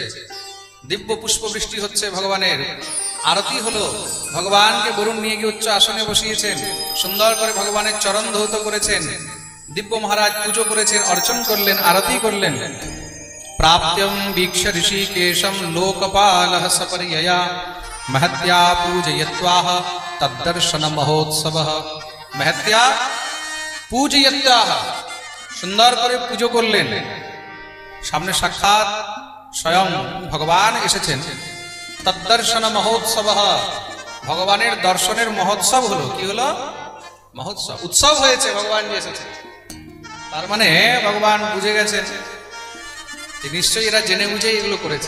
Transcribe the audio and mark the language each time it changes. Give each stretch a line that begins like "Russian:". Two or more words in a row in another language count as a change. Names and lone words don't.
Bangla: দিব্য পুষ্প বৃষ্টি হচ্ছে, ভগবানের আরতি হলো। ভগবানকে বরুণ নিয়ে গিয়ে উচ্চ আসনে বসিয়েছেন, সুন্দর করে ভগবানের চরণ ধৌত করেছেন। দিব্য মহারাজ পুজো করেছেন, অর্চন করলেন, আরতি করলেন।
Sanskrit: প্রাপ্ত্যম বীক্ষ ঋষিকেশম লোকপালঃ সপরিয়য়া महत्या पूजयत्वाह तद्दर्शन महोत्सवः। महत्या पूजयत्वाह,
Bangla: সুন্দর করে পুজো করলেন। সামনে সাক্ষাৎ স্বয়ং ভগবান এসেছেন।
Sanskrit: তদ্দর্শন মহোৎসবঃ,
Bangla: ভগবানের দর্শনের মহোৎসব হলো। কি হলো? মহোৎসব, উৎসব হয়েছে, ভগবান যে এসেছেন। তার মানে ভগবান বুঝে গেছেন যে নিশ্চয়ই এরা জেনে বুঝে এগুলো করেছে।